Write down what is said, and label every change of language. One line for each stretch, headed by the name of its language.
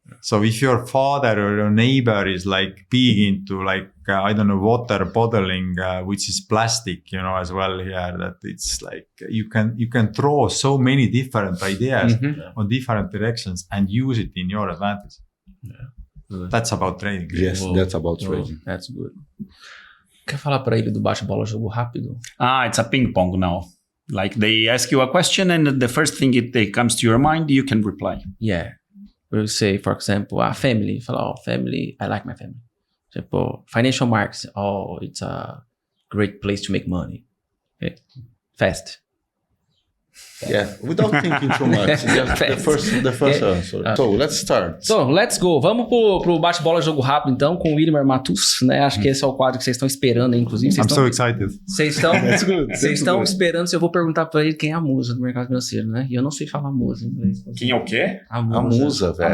English: So if your father or your neighbor is like big into like, I don't know, water bottling, which is plastic, you know, as well here, that it's like, you can draw so many different ideas on different directions and use it in your advantage. Yeah. That's about trading. Yes, that's about trading. That's good.
Portuguese: Quer falar para ele do bate-bola jogo rápido?
English: It's a ping pong now. Like they ask you a question, and the first thing that comes to your mind, you can reply. Yeah. We'll say, for example, family. Falar, family, I like my family. Tipo, financial markets. It's a great place to make money. Okay. Fast. Yeah, without thinking too much. The first answer. So, let's start. So, let's go.
Portuguese: Vamos pro bate-bola jogo rápido, então, com o Illimar Mattus, né? Acho que esse é o quadro que vocês estão esperando, inclusive.
English: I'm so excited.
Portuguese: Vocês estão esperando se eu vou perguntar pra ele quem é a musa do mercado financeiro, né? E eu não sei falar musa em inglês. Quem é o quê? A musa, velho.